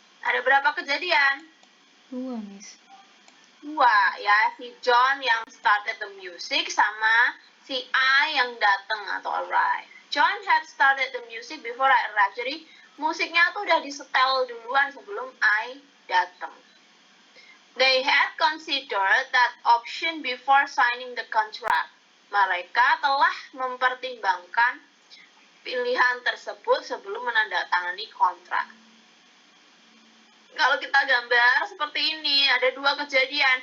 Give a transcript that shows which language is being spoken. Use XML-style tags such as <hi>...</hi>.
<id>Ada berapa kejadian? 2, Miss. 2 ya, si John yang started the music sama si I yang datang atau arrive.</id> <en>John had started the music before I arrived.</en> <id>Jadi musiknya tuh udah disetel duluan sebelum I datang.</id> <en>They had considered that option before signing the contract.</en> <id>Mereka telah mempertimbangkan pilihan tersebut sebelum menandatangani kontrak. Kalau kita gambar seperti ini, ada 2 kejadian.</id>